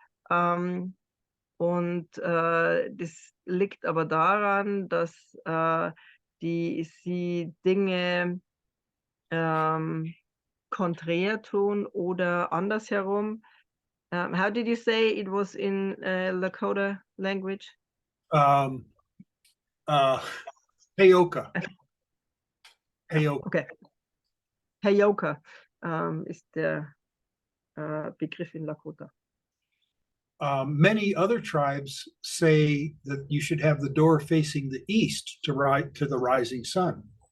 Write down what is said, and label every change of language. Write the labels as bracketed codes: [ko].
[de] Und das liegt aber daran, dass sie Dinge konträr tun oder andersherum. [en] How did you say it was in Lakota language? [lkt] Heyoka. Heyoka. [en] Okay. [de] Heyoka ist der Begriff in Lakota. [en] Many other tribes say that you should have the door facing the east to the rising sun.